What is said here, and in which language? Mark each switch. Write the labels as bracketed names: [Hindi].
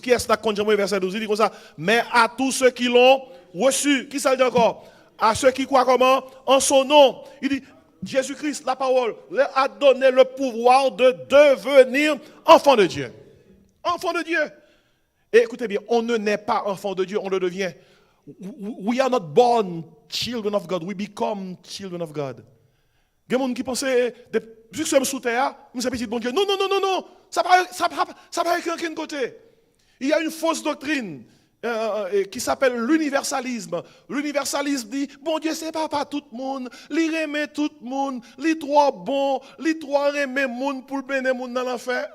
[French] Qui est-ce qui Jean 1 verset 12? Il dit comme ça. Mais à tous ceux qui l'ont reçu, qui ça dit encore? À ceux qui croient comment? En son nom. Il dit, Jésus-Christ, la parole, leur a donné le pouvoir de devenir enfants de Dieu. Enfants de Dieu. Et écoutez bien, on ne naît pas enfant de Dieu, on le devient. [English] We are not born children of God, we become children of God. [French] Il y a des gens qui pensent, vu que nous sommes sous terre, nous sommes petits bon Dieu. Non, ça ne va pas aucun côté. Il y a une fausse doctrine qui s'appelle l'universalisme. L'universalisme dit, bon Dieu, c'est pas tout le monde, il aime tout le monde, il trop bon, il trop aime le monde pour le bénir le monde dans l'enfer.